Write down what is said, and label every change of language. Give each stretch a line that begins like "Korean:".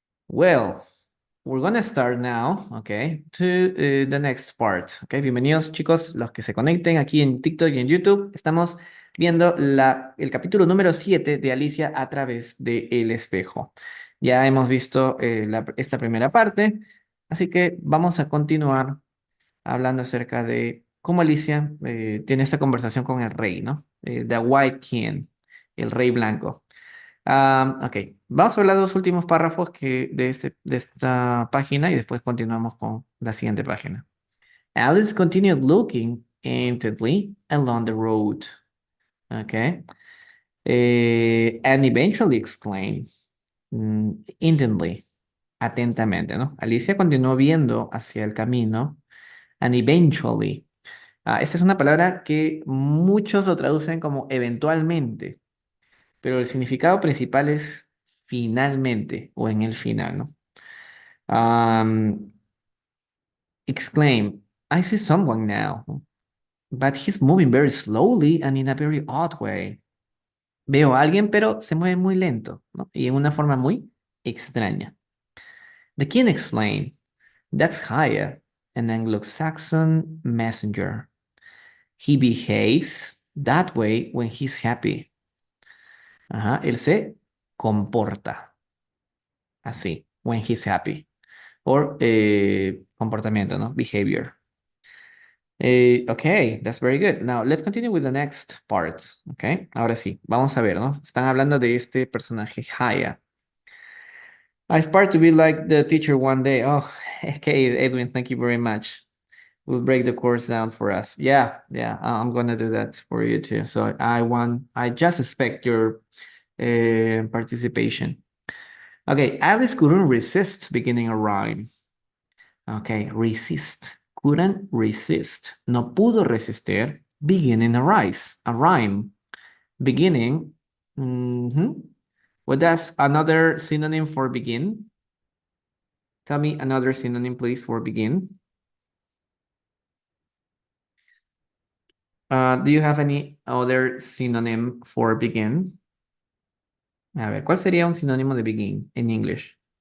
English: Well, we're gonna start now, okay, to the next part.
Spanish: Okay, bienvenidos chicos, los que se conecten aquí en TikTok y en YouTube. Estamos viendo el capítulo número 7 de Alicia a través de el espejo. Ya hemos visto esta primera parte, así que vamos a continuar hablando acerca de cómo Alicia tiene esta conversación con el rey, ¿no?
English: The White King,
Spanish: el rey blanco. Ok, vamos a hablar de los últimos párrafos de esta página y después continuamos con la siguiente página.
English: Alice continued looking intently along the road. Okay. And eventually exclaimed, intently, atentamente, ¿no?
Spanish: Alicia continuó viendo hacia el camino,
English: and eventually.
Spanish: Esta es una palabra que muchos lo traducen como eventualmente, pero el significado principal es finalmente o en el final, ¿no?
English: Um, Exclaim, I see someone now, but he's moving very slowly and in a very odd way.
Spanish: Veo a alguien, pero se mueve muy lento, ¿no? Y en una forma muy extraña.
English: The king explained, that's Haya, an Anglo-Saxon messenger. He behaves that way when he's happy.
Spanish: Ajá, él se comporta así,
English: when he's happy. Or
Spanish: comportamiento, ¿no?
English: Behavior. Okay, that's very good. Now, let's continue with the next part.
Spanish: Okay, ahora sí, vamos a ver, ¿no? Están hablando de este personaje, Haya.
English: I aspire to be like the teacher one day. Oh, okay, Edwin, thank you very much. We'll break the course down for us. Yeah, yeah, I'm gonna do that for you too. So I just expect your participation. Okay, Alice couldn't resist beginning a rhyme. Okay, resist. Couldn't resist.
Spanish: No pudo resistir.
English: Beginning a rhyme. Beginning. What does another synonym for begin? Tell me another synonym, please, for begin. Do you have any other synonym for begin?
Spanish: A ver, ¿cuál sería un sinónimo de begin en English?